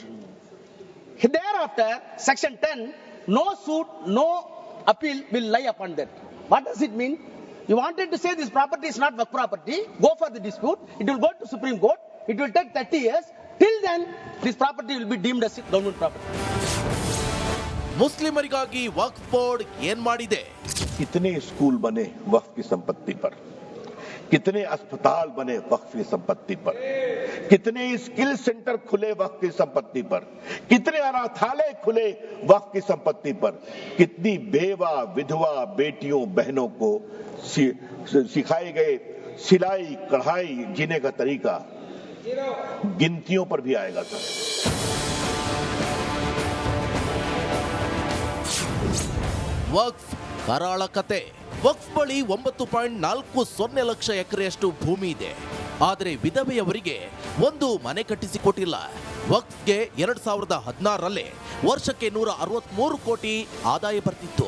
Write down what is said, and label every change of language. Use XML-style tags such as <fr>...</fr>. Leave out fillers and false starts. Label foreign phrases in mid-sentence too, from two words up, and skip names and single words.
<en>Thereafter, Section 10, no suit, no appeal will lie upon that. What does it mean? You wanted to say this property is not work property, go for the dispute, it will go to Supreme Court, it will take 30 years, till then this property will be deemed as government property.</en> <kn>ಮುಸ್ಲಿಮರಿಗಾಗಿ ವಕ್ಫ್ ಬೋರ್ಡ್ ಏನ್ ಮಾಡಿದೆ?</kn> <hi>कितने स्कूल बने वक्फ की संपत्ति पर, कितने अस्पताल बने वक्फ की संपत्ति पर, कितने</hi> <en>skill center</en> <hi>खुले वक्फ की संपत्ति पर, कितने अनाथालय खुले वक्फ की संपत्ति पर, कितनी बेवा विधवा बेटियों बहनों को सिखाए गए सिलाई कढ़ाई जीने का तरीका गिनतियों पर भी आएगा सर।</hi> <kn>ವಕ್ಫ್ ಕರಾಳ ಕತೆ. ವಕ್ಫ್ ಬಳಿ 9.40 ಲಕ್ಷ ಎಕರೆಯಷ್ಟು ಭೂಮಿ ಇದೆ. ಆದರೆ ವಿಧವೆಯವರಿಗೆ ಒಂದು ಮನೆ ಕಟ್ಟಿಸಿಕೊಟ್ಟಿಲ್ಲ. ವಕ್ಫ್ಗೆ 2016ರಲ್ಲಿ ವರ್ಷಕ್ಕೆ 163 ಕೋಟಿ ಆದಾಯ ಬರ್ತಿತ್ತು.</kn>